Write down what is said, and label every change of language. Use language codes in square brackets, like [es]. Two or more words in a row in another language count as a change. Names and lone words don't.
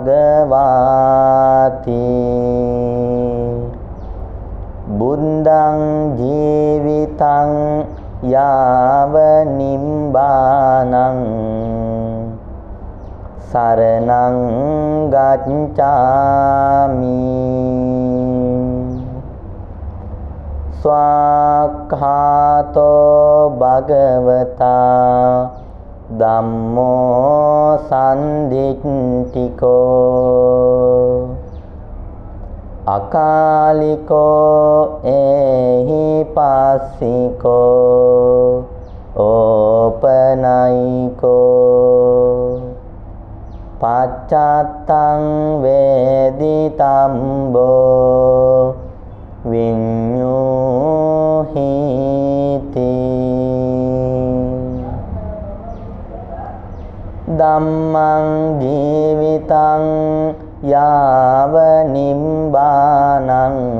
[pi] භගවාති බුද්ධං ජීවිතං යාව නිම්බානං සරණං ගච්ඡාමි ස්වාක්ඛාතෝ භගවතා ධම්මෝ සම්දිට්ඨිකෝ අකාලිකෝ එහි පස්සිකෝ ඕපනයිකෝ පච්චත්තං වේදිතම්බෝ විඤ්ඤුහිති ධම්මං ජීවිතං යාව නිම්බානං